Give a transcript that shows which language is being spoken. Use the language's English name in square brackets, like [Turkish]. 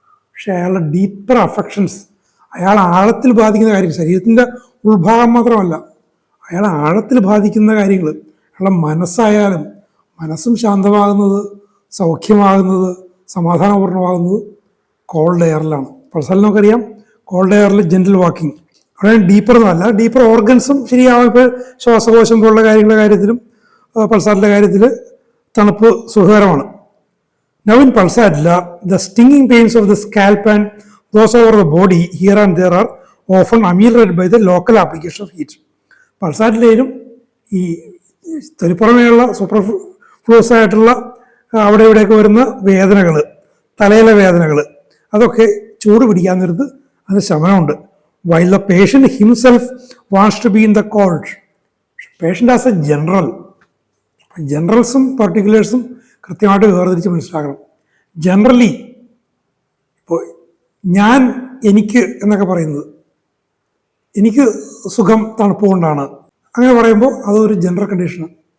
[Malayalam] പക്ഷെ അയാളുടെ deeper affections, അയാൾ ആഴത്തിൽ ബാധിക്കുന്ന കാര്യങ്ങൾ, ശരീരത്തിൻ്റെ ഉൾഭാഗം മാത്രമല്ല, അയാൾ ആഴത്തിൽ ബാധിക്കുന്ന കാര്യങ്ങൾ, അയാളുടെ മനസ്സായാലും, മനസ്സും ശാന്തമാകുന്നത്, സൗഖ്യമാകുന്നത്, സമാധാനപൂർണ്ണമാകുന്നത് കോൾഡ് എയറിലാണ്. പൾസാൽ നമുക്കറിയാം, കോൾഡ് എയറിൽ ജെന്റിൽ വാക്കിംഗ്, അവിടെ ഡീപ്പർ എന്നല്ല, ഡീപ്പർ ഓർഗൻസും ശരിയാവും. ഇപ്പോൾ ശ്വാസകോശം പോലുള്ള കാര്യങ്ങളുടെ കാര്യത്തിലും പൾസാറിൻ്റെ കാര്യത്തിൽ തണുപ്പ് സുഖകരമാണ്. [English] Now in Pulsatilla, the stinging pains of the scalp and those over the body here and there are often ameliorated by the local application of heat. [Malayalam] പൾസാറ്റിലും ഈ തൊലിപ്പുറമേയുള്ള സൂപ്പർഫ്ലൂസ് ആയിട്ടുള്ള അവിടെ ഇവിടെയൊക്കെ വരുന്ന വേദനകൾ, തലയിലെ വേദനകൾ, അതൊക്കെ ചൂട് പിടിക്കാൻ നേരത്ത് അതിന് ശമനമുണ്ട്. [English] While the patient himself wants to be in the cold. Patient as a general, [Malayalam] ജനറൽസും പർട്ടിക്കുലേഴ്സും കൃത്യമായിട്ട് വേർതിരിച്ച് മനസ്സിലാക്കണം. ജനറലി ഇപ്പോൾ ഞാൻ, എനിക്ക് എന്നൊക്കെ പറയുന്നത്, എനിക്ക് സുഖം തണുപ്പ് കൊണ്ടാണ്, അങ്ങനെ പറയുമ്പോൾ അതൊരു ജനറൽ കണ്ടീഷനാണ്.